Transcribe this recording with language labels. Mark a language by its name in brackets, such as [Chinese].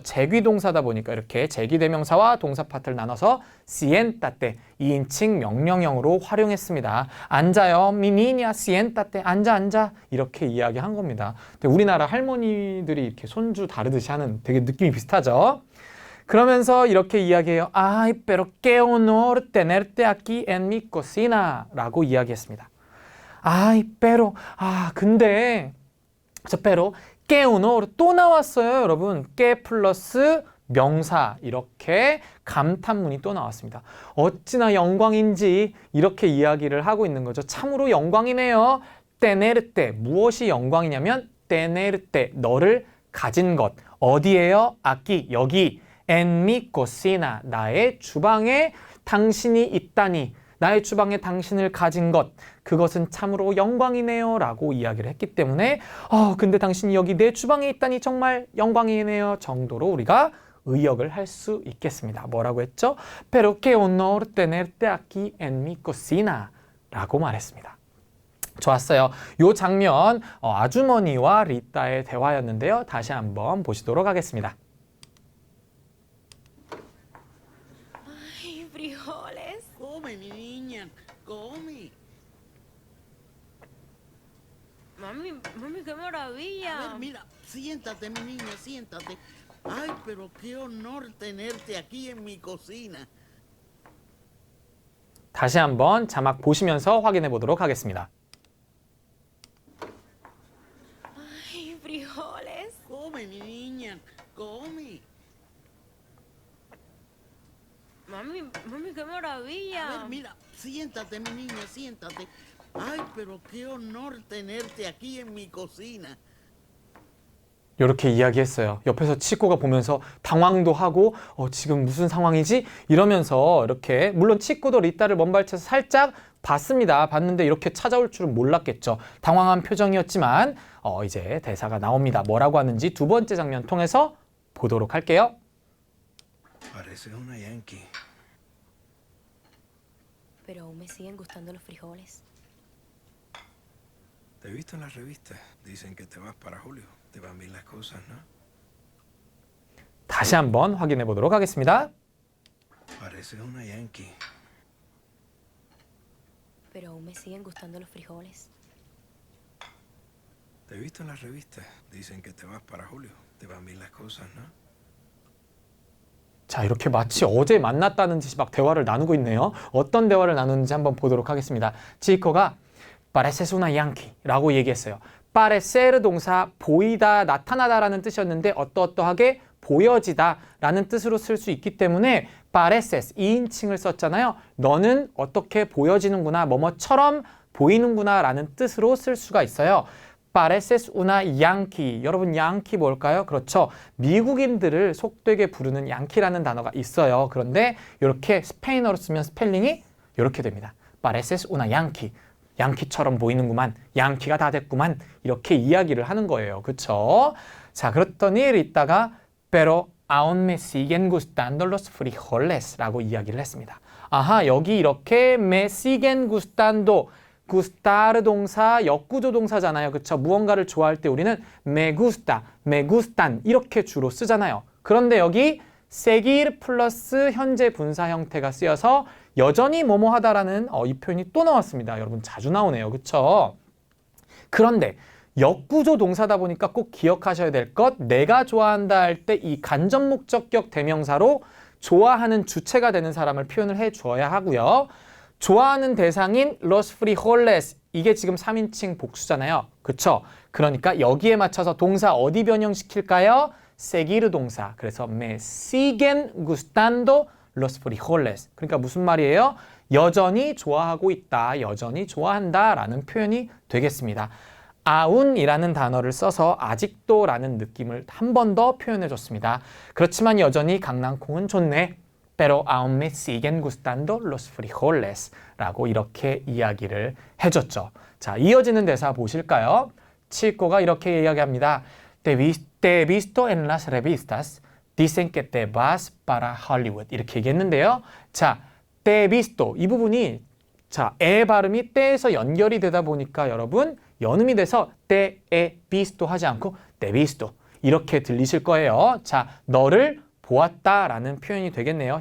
[Korean] 제귀동사다 보니까 이렇게 제귀대명사와 동사 파트를 나눠서 siéntate, 2인칭 명령형으로 활용했습니다. 앉아요. [Spanish] mi niña, siéntate, [Korean] 앉아 이렇게 이야기한 겁니다. 근데 우리나라 할머니들이 이렇게 손주 다루듯이 하는 되게 느낌이 비슷하죠? 그러면서 이렇게 이야기해요. [Spanish] Ay, pero qué honor tenerte aquí en mi cocina [Korean] 라고 이야기했습니다. 아이 pero 근데 저 [Spanish] pero que honor [Korean] 또 나왔어요. 여러분 que 플러스 명사 이렇게 감탄문이 또 나왔습니다. 어찌나 영광인지 이렇게 이야기를 하고 있는 거죠. 참으로 영광이네요. tenerte 무엇이 영광이냐면 tenerte 너를 가진 것 어디에요? aquí 여기 [Spanish] en mi cocina [Korean] 나의 주방에 당신이 있다니 나의 주방에 당신을 가진 것, 그것은 참으로 영광이네요 라고 이야기를 했기 때문에 근데 당신이 여기 내 주방에 있다니 정말 영광이네요 정도로 우리가 의역을 할 수 있겠습니다. 뭐라고 했죠? [Spanish] Pero qué honor tenerte aquí en mi cocina [Korean] 라고 말했습니다. 좋았어요. 이 장면 아주머니와 리따의 대화였는데요. 다시 한번 보시도록 하겠습니다. [Spanish] Ay, frijoles. Come, mi niña, come. Mami, qué A maravilla. ver, mira, siéntate, mi niña, siéntate. Ay, pero qué honor tenerte aquí en mi cocina. [Korean] 다시 한번 자막 보시면서 확인해 보도록 하겠습니다. [Spanish] Ay, frijoles. Come, mi niña, come. Mami, qué A maravilla. ver, mira, siéntate, mi niña, siéntate. Ay, pero qué honor tenerte aquí en mi cocina. [Korean] 이렇게 이야기했어요. 옆에서 치코가 보면서 당황도 하고 지금 무슨 상황이지? 이러면서 이렇게 물론 치코도 리따를 먼발치에서 살짝 봤습니다. 봤는데 이렇게 찾아올 줄은 몰랐겠죠. 당황한 표정이었지만 이제 대사가 나옵니다. 뭐라고 하는지 두 번째 장면 통해서 보도록 할게요. [Spanish] Pareces una yankee. Pero aún me siguen gustando los frijoles. Te he visto en las revistas. Dicen que te vas para Julio. Te van bien las cosas, ¿no? [Korean] 다시 한번 확인해 보도록 하겠습니다. Pareces una yankee. Pero aún me siguen gustando los frijoles. Te he visto en las revistas. Dicen que te vas para Julio. Te van bien las cosas, ¿no? 자, 이렇게 마치 어제 만났다는 듯이 막 대화를 나누고 있네요. 어떤 대화를 나누는지 한번 보도록 하겠습니다. 치코가 [Spanish] pareces una yankee [Korean] 라고 얘기했어요. parecer 동사 보이다, 나타나다라는 뜻이었는데 어떠어떠하게 보여지다 라는 뜻으로 쓸 수 있기 때문에 pareces 2인칭을 썼잖아요. 너는 어떻게 보여지는구나, 뭐뭐처럼 보이는구나 라는 뜻으로 쓸 수가 있어요. [Spanish] pareces una yankee. [Korean] 여러분 양키 뭘까요? 그렇죠. 미국인들을 속되게 부르는 양키라는 단어가 있어요. 그런데 이렇게 스페인어로 쓰면 스펠링이 이렇게 됩니다. [Spanish] pareces una yankee. [Korean] 양키처럼 보이는구만. 양키가 다 됐구만. 이렇게 이야기를 하는 거예요. 그렇죠? 자, 그랬더니 리따가 [Spanish] pero aún me siguen gustando los frijoles 라고 이야기를 했습니다. [Korean] 아하, 여기 이렇게 [Spanish] me siguen gustando gustar [Korean] 동사, 역구조 동사잖아요. 그렇죠? 무언가를 좋아할 때 우리는 [Spanish] me gusta, me gustan [Korean] 이렇게 주로 쓰잖아요. 그런데 여기 seguir 플러스 현재 분사 형태가 쓰여서 여전히 뭐뭐 하다라는 이 표현이 또 나왔습니다. 여러분 자주 나오네요. 그렇죠? 그런데 역구조 동사다 보니까 꼭 기억하셔야 될 것, 내가 좋아한다 할 때 이 간접 목적격 대명사로 좋아하는 주체가 되는 사람을 표현을 해 주어야 하고요. 좋아하는 대상인 [Spanish] los frijoles, [Korean] 이게 지금 3인칭 복수잖아요. 그쵸? 그러니까 여기에 맞춰서 동사 어디 변형시킬까요? [Spanish] seguir [Korean] 동사. 그래서 [Spanish] me siguen gustando los frijoles. [Korean] 그러니까 무슨 말이에요? 여전히 좋아하고 있다, 여전히 좋아한다 라는 표현이 되겠습니다. aun이라는 단어를 써서 아직도 라는 느낌을 한 번 더 표현해 줬습니다. 그렇지만 여전히 강낭콩은 좋네. [Spanish] pero aún me siguen gustando los frijoles [Korean] 라고 이렇게 이야기를 해줬죠. 자, 이어지는 대사 보실까요? 치코가 이렇게 이야기합니다. [Spanish] Te he visto en las revistas. Dicen que te vas para Hollywood. [Korean] 이렇게 얘기했는데요. 자, [Spanish] te he visto [Korean] 이 부분이 자, 에 발음이 때에서 연결이 되다 보니까 여러분 연음이 돼서 te he visto 하지 않고 te he visto 이렇게 들리실 거예요. 자, 너를 보았다라는 표현이 되겠네요.